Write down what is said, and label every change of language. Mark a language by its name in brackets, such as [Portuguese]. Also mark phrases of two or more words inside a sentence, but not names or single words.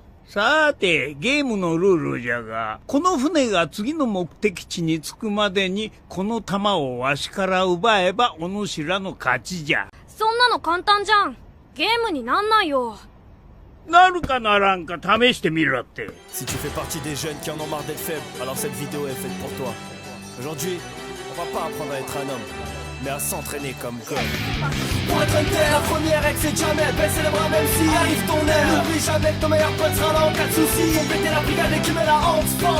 [Japanese] さて、ゲームのルールじゃが、この船が次の目的地に着くまでに、この弾をわしから奪えば、お主らの勝ちじゃ。そんなの簡単じゃん。ゲームになんないよ。なるかならんか試してみろって。 [French] Si tu fais partie des jeunes qui en ont marre d'être faibles, alors cette vidéo est faite pour toi. Aujourd'hui, on va pas apprendre à être un homme, mais à s'entraîner comme God. Pour être hunter, la première règle c'est jamais baisser les bras même si arrive ton heure. N'oublie jamais que ton meilleur pote sera là en cas de soucis. Faut péter la brigade et qui met la honte, pense.